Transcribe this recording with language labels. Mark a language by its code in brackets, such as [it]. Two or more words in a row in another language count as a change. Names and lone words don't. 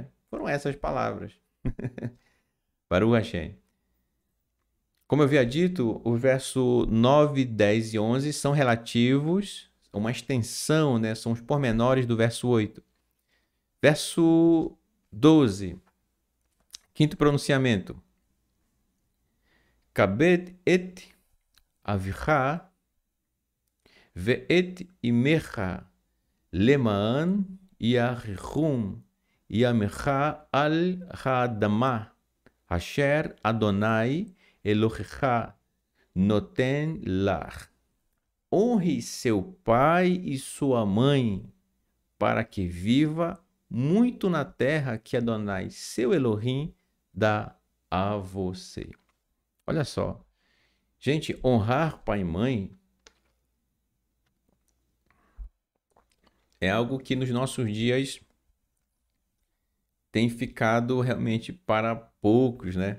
[pt] Foram essas palavras. [he] ברוך השם. [pt] Como eu havia dito, o verso 9, 10 e 11 são relativos a uma extensão, né? São os pormenores do verso 8. Verso 12, 5º pronunciamento. [he] כבד את אביך ואת אמך למען יאריכון ימיך על האדמה אשר אדני אלהיך נתן לך. [pt] Honre seu pai e sua mãe, para que viva muito na terra que Adonai, seu Elohim, dá a você. Olha só. Gente, honrar pai e mãe é algo que nos nossos dias tem ficado realmente para poucos, né?